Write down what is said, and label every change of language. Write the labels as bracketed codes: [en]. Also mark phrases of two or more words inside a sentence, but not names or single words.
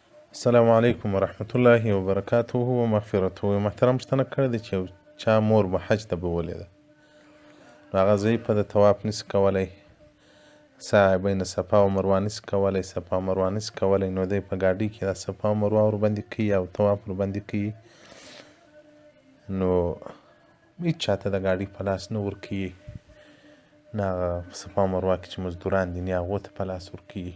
[ar] السلام علیکم ورحمة الله وبرکاته ومغفرته. [ps] محترم پوښتنه کړې ده چې یو چا مور به حج ته بوولې ده، نو هغه ضعیفه ده، طواف نسي کولی، سعی بین صفا و مروه نسي کولی، صفا و مروه نسي کولی، نو دی په ګاډۍ کې دا صفا و مروه ورباندې کوي او طواف ورباندې کوي. نو هېڅ چاته د ګاډۍ په لاس نه ورکوي، نه هغه په صفا و مروه کې چې مزدوران دي نه هغو ته په لاس ورکوي.